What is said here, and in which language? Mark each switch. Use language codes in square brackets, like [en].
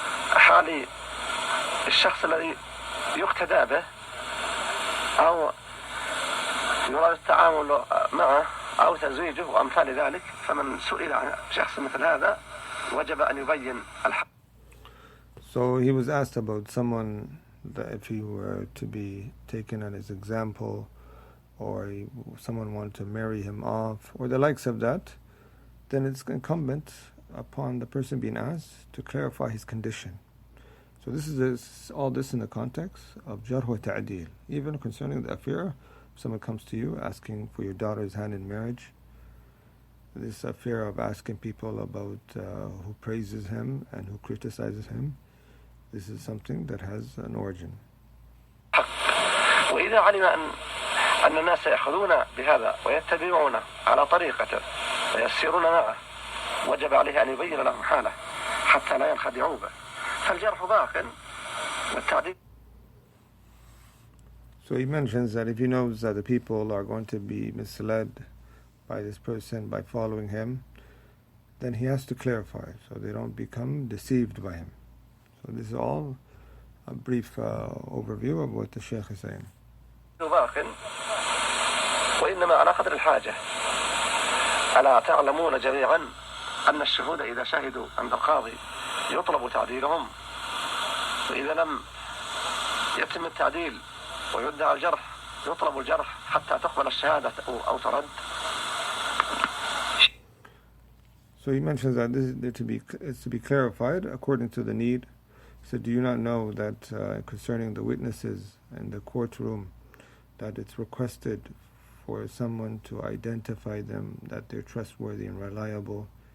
[ar] حالي الشخص الذي يقتدى به أو يراد التعامل معه أو تزويجه وأمثال ذلك، فمن سئل عن شخص مثل هذا وجب أن يبين الحق. [en] So he was asked about someone that if he were to be taken as his example, or someone wanted to marry him off, or the likes of that, then it's incumbent upon the person being asked to clarify his condition. So this is all this in the context of Jarh wa Ta'deel. Even concerning the affair, if someone comes to you asking for your daughter's hand in marriage, this affair of asking people about who praises him and who criticizes him, this is something that has an origin. [ar] وإذا علم أن الناس يأخذون بهذا ويتبعون على طريقته ويسيرون معه وجب عليه أن يبين لهم حاله حتى لا ينخدعوا به فالجرح باق والتعديل. [en] So he mentions that if he knows that the people are going to be misled by this person by following him, then he has to clarify so they don't become deceived by him. So this is all a brief overview of what the Shaykh is saying. [ar] وإنما على قدر الحاجة. ألا تعلمون جميعا أن الشهود إذا شهدوا عند القاضي يطلب تعديلهم، وإذا لم يتم التعديل ويدعى الجرح يطلب الجرح حتى تقبل الشهادة أو ترد. [en] So he mentions that this is to be clarified according to the need. He said, do you not know that concerning the witnesses in the courtroom, that it's requested for someone to identify them, that they're trustworthy and reliable?